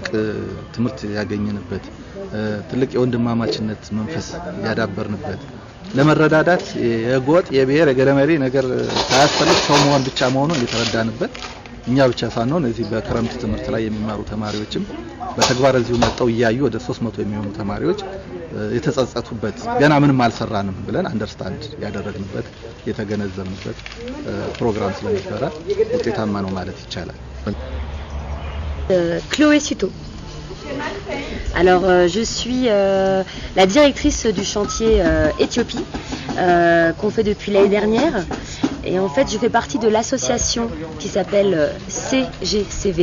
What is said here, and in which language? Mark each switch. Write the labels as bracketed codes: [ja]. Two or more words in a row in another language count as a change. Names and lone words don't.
[am] ትምህርት ያገኘንበት፣ ትልቅ የወንድማማችነት መንፈስ ያዳበርንበት፣ ለመረዳዳት የጎጥ የብሔር የገለመሪ ነገር ሳያስፈልግ ሰው መሆን ብቻ መሆኑን የተረዳንበት እኛ ብቻ ሳንሆን እዚህ በክረምት ትምህርት ላይ የሚማሩ ተማሪዎችም በተግባር እዚሁ መጥተው እያዩ ወደ 300 የሚሆኑ ተማሪዎች የተጸጸቱበት ገና ምንም አልሰራንም ብለን አንደርስታንድ ያደረግንበት የተገነዘብንበት ፕሮግራም ስለነበረ ውጤታማ ነው ማለት ይቻላል። [fr] Chloé Suto. Alors je suis la directrice du chantier Éthiopie qu'on fait depuis l'année dernière. Et en fait, je fais partie de l'association qui s'appelle CGCV.